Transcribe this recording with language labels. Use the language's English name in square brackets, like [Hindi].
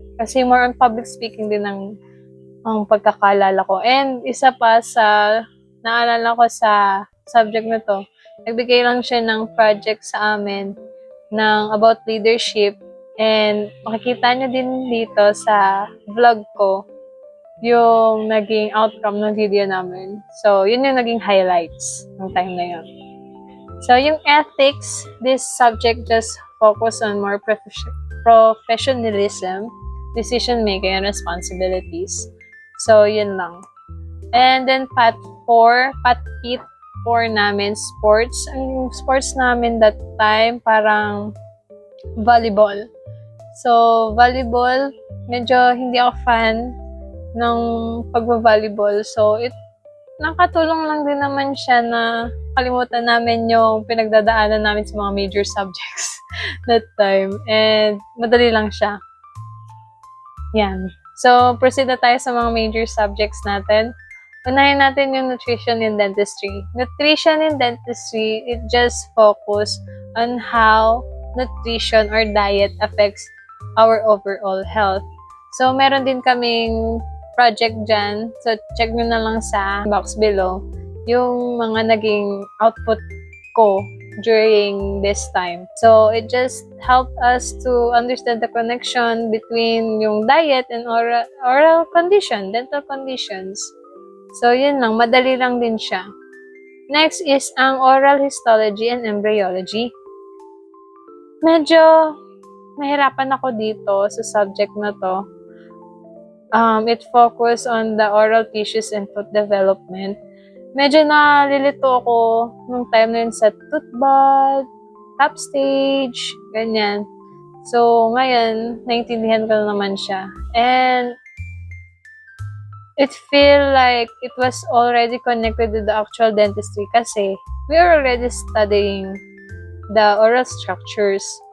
[Filipino] Kasi [English] more on public speaking [Filipino] din ang pagkakalala ko. And isa pa naalala ko sa subject na to. Nagbigay lang siya ng project sa amin ng about leadership, and makikita nyo din dito sa vlog ko yung naging outcome ng video namin. So, yun yung naging highlights ng time na yun. [English] So, yung ethics, this subject just focus on more professionalism, decision-making, and responsibilities. [Filipino] So, yun lang. And then, Pat Pit 4 namin, sports. Ang sports namin that time, parang volleyball. So, volleyball, medyo hindi ako fan ng pagba-volleyball. So, nakatulong lang din naman siya na kalimutan namin yung pinagdadaanan namin sa mga major subjects that time. And, madali lang siya. Yan. So, proceed na tayo sa mga major subjects natin. Unahin natin yung nutrition and dentistry. [English] Nutrition and dentistry, it just focus on how nutrition or diet affects our overall health. [Filipino] So, meron din kaming project dyan. So, check nyo na lang sa box below yung mga naging output ko during this time. [English] So, it just helped us to understand the connection between yung diet and oral condition, dental conditions. [Filipino] So, yun lang. Madali lang din siya. Next is ang oral histology and embryology. Medyo nahirapan ako dito sa subject na to. [English] It focus on the oral tissues and tooth development. [Filipino] Medyo nalilito ako nung time na yun sa tooth bud, top stage, ganyan. So, ngayon, naintindihan ko na naman siya. [English] And it feel like it was already connected to the actual dentistry kasi we are already studying the oral structures.